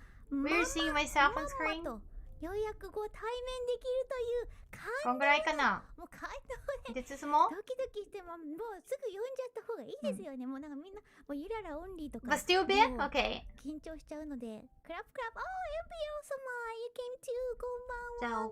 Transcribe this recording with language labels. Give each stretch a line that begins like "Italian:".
English: We're seeing myself on screen?
Japanese: ようやくご対面できるというこんぐらいかな。もう感動で
English: Is it too small?
Japanese: ドキドキしてもうすぐ読んじゃった方がいいですよね。もうなんかみんなもうゆららオンリーとか
English: But still big? Okay.
Japanese: 緊張しちゃうのでクラップクラップ。
English: You came too
Japanese: こんばんは。